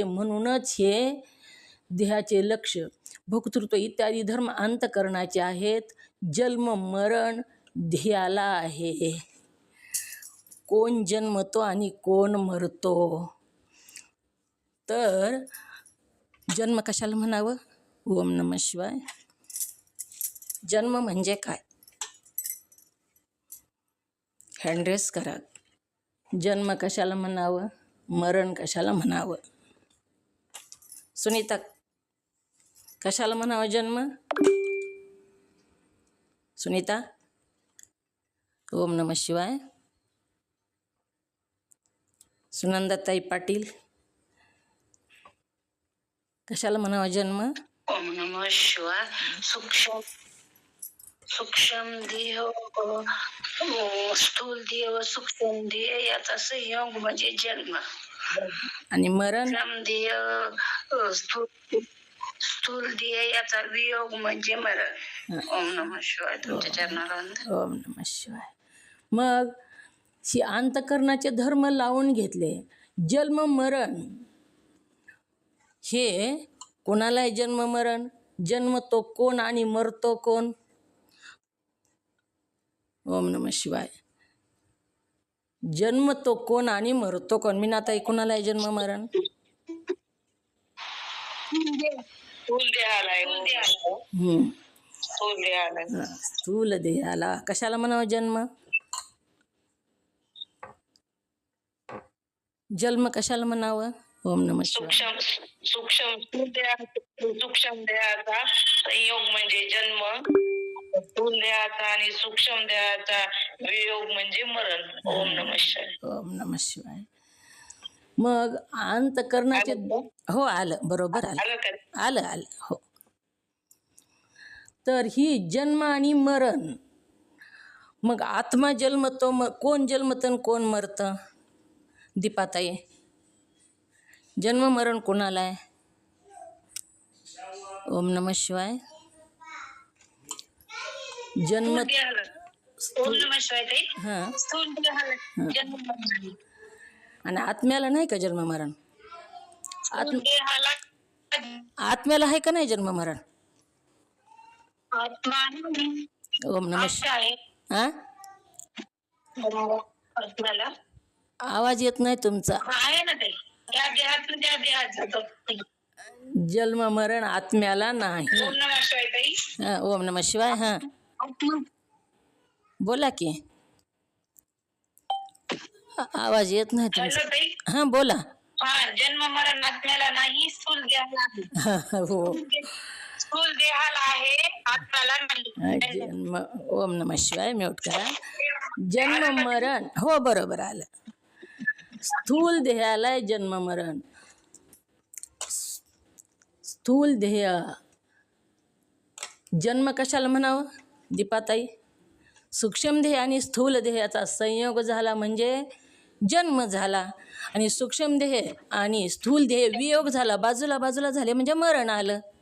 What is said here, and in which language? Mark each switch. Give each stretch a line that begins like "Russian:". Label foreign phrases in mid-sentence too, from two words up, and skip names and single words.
Marathi: म्हणूनच हे देहाचे लक्ष, भोक्तृत्व इत्यादी धर्म अंतकरणाचे आहेत. जन्म मरण ध्येयाला आहे. कोण जन्मतो आणि कोण मरतो? तर जन्म कशाला म्हणावं?
Sanskrit: ओम नमः शिवाय.
Marathi: जन्म म्हणजे काय? हँड्रेस करा. जन्म कशाला म्हणावं? मरण कशाला म्हणावं? सुनीता, कशाला म्हणावं जन्म? सुनीता.
Sanskrit: ओम नमः शिवाय.
Marathi: सुनंदाताई पाटील, कशाला म्हणावा जन्म?
Sanskrit: ओम नमः शिवाय.
Marathi: सूक्ष्म देह, स्थूल देह, सूक्ष्म देह याचा संयोग म्हणजे जन्म. आणि मरण? देह, स्थूल देह याचा वियोग म्हणजे मरण.
Sanskrit: ओम नमः शिवाय.
Marathi: तुमच्या चरणाला
Sanskrit: ओम नमः शिवाय.
Marathi: मग ही अंतकरणाचे धर्म लावून घेतले. जन्म मरण हे कोणाला आहे? जन्म मरण. जन्मतो कोण आणि मरतो कोण?
Sanskrit: ओम नमः शिवाय.
Marathi: जन्मतो कोण आणि मरतो कोण? मीनाताई, कोणाला आहे जन्म मरण? स्थूल देहाला. कशाला म्हणावं जन्म? जन्म कशाला म्हणावं?
Sanskrit: ओम नमः शिवाय.
Marathi: सूक्ष्म सूक्ष्म देहाचा संयोग म्हणजे जन्म, स्थूल देहाचा आणि सूक्ष्म देहाचा वियोग म्हणजे मरण.
Sanskrit: ओम नमः शिवाय. ओम नमः शिवाय.
Marathi: मग अंतकरणाचे हो आलं बरोबर आलं आलं का? आलं आलं हो. तर ही जन्म आणि मरण, मग आत्मा जन्मतो, मग कोण जन्मतं आणि कोण मरतं? दीपाताई, जन्म मरण कोणाला आहे?
Sanskrit: ओम नमः शिवाय. जन्म ओम नमः शिवाय ताई.
Marathi: हां, स्थूल देहाला जन्म मरण. आणि आत्म्याला नाही का जन्म मरण? स्थूल देहाला आत्म्याला आहे का नाही जन्म मरण? आत्मा
Sanskrit: ओम नमः शिवाय.
Marathi: आहे. हां, आत्म्याला आवाज येत नाही तुमचा. आहे ना ताई. त्या देहातून त्या देहात जातो. जन्म मरण आत्म्याला नाही.
Sanskrit: ओम नमः शिवाय ताई. हां, ओम नमः शिवाय.
Marathi: हां, आत्मा बोला की. आवाज येत नाही तुमचा. हॅलो ताई. हां बोला. हा, जन्म मरण आत्म्याला नाही, स्थूल देहाला आहे. हो. स्थूल देहाला आहे, आत्म्याला नाही.
Sanskrit: जन्म ओम नमः शिवाय.
Marathi: म्यूट करा. जन्म मरण हो बरोबर आलं. स्थूल देहाला आहे जन्म मरण. स्थूल देह जन्म कशाला म्हणावं दीपाताई? सूक्ष्म देह आणि स्थूल देहाचा संयोग झाला म्हणजे जन्म झाला, आणि सूक्ष्म देह आणि स्थूल देह वियोग झाला, बाजूला बाजूला झाले म्हणजे मरण आलं.